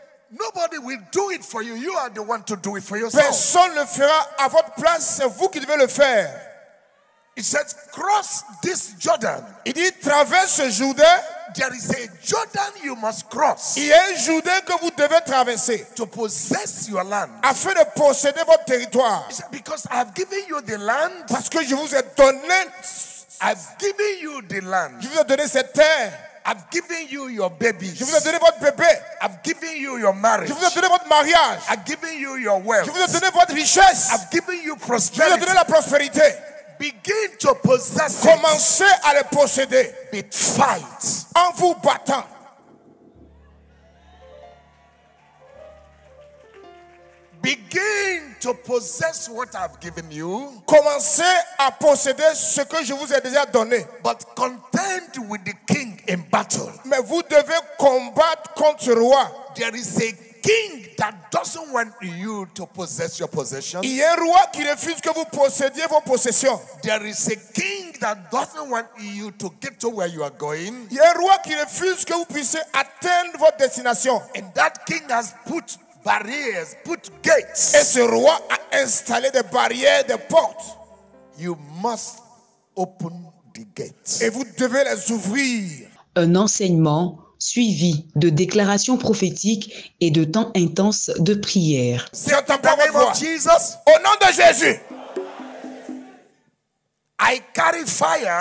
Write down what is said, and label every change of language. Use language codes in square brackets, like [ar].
[en] Nobody will do it for you. You are the one to do it for yourself. [fr] Personne ne le fera à votre place. C'est vous qui devez le faire. [en] It says, cross this Jordan. [fr] Il dit, traverse ce Jourdain. [en] There is a Jordan you must cross. [fr] Il y a un Jourdain que vous devez traverser. [en] To possess your land. [fr] Afin de posséder votre territoire. [en] Because I have given you the land. [fr] Parce que je vous ai donné. [en] I've given you the land. [fr] Je vous ai donné cette terre. [en] I've given you your babies. [fr] Je vous ai donné votre bébé. [en] I've given you your marriage. [fr] Je vous ai donné votre mariage. [en] I've given you your wealth. [fr] Je vous ai donné votre richesse. [en] I've given you prosperity. [fr] Je vous ai donné la prospérité. [en] Begin to possess it. [fr] Commencez à le posséder. [en] With fight. [fr] En vous battant. [en] Begin to possess what I've given you. [fr] Commencez à posséder ce que je vous ai déjà donné. [en] But contend with the king in battle. [fr] Mais vous devez combattre contre le roi. [en] There is a king that doesn't want you to possess your possessions. [fr] Il y a un roi qui refuse que vous possédiez vos possessions. [en] There is a king that doesn't want you to get to where you are going. [fr] Il y a un roi qui refuse que vous puissiez atteindre votre destination. [en] And that king has put barriers, put gates. [fr] Et ce roi a installé des barrières, des portes. [en] You must open the gates. [fr] Et vous devez les ouvrir. Un enseignement suivi de déclarations prophétiques et de temps intenses de prière. Si on t'entend votre voix, au nom de Jésus, [en] I carry fire.